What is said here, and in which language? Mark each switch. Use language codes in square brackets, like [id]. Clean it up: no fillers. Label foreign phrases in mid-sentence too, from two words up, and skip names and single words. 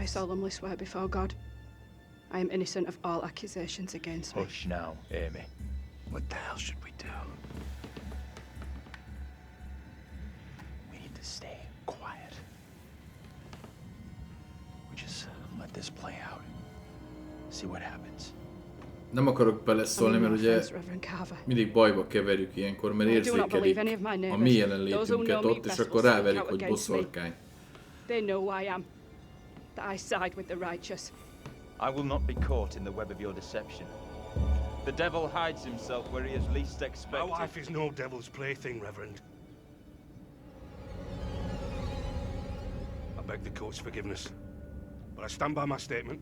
[en] I solemnly swear before God, I am innocent of all accusations against me. Hush now, Amy. What the hell should we do? We need to stay quiet. We just let this play out. See what happens. [hu] Nem akarok beleszólni, mert ugye mindig bajba keverjük ilyenkor, mert érzékelik a mi jelenlétünket ott, és akkor ráverik, hogy boszorkány. [en] They know who I am. That I side with the righteous. I will not be caught in the web of your deception. The devil hides himself where he is least expected. My wife is no devil's plaything, Reverend. I beg the court's forgiveness, but I stand by my statement.